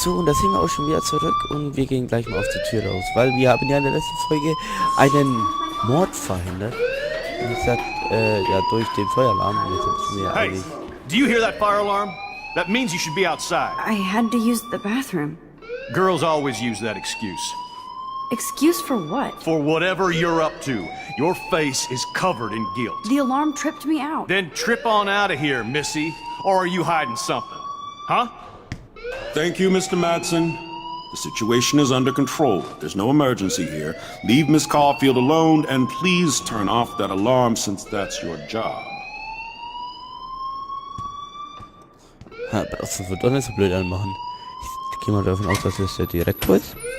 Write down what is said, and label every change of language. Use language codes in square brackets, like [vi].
[de] da sind wir auch schon wieder zurück und wir gehen gleich mal auf die Tür raus, weil wir haben ja in der letzten Folge einen Mord verhindert. Wie gesagt, ja, durch den Feueralarm. Und jetzt müssen wir Hey, eigentlich... [en] do you hear that fire alarm? That means you should be outside. I had to use the bathroom. Girls always use that excuse. Excuse for what? For whatever you're up to, your face is covered in guilt. The alarm tripped me out. Then trip on out of here, Missy. Or are you hiding something? Huh? Thank you, Mr. Madsen. The situation is under control. There's no emergency here. Leave Miss Caulfield alone, and please turn off that alarm since that's your job. [de] Ha, aber das wird doch nicht so blöd anmachen. Ich gehe mal davon aus, dass es der Direktor ist.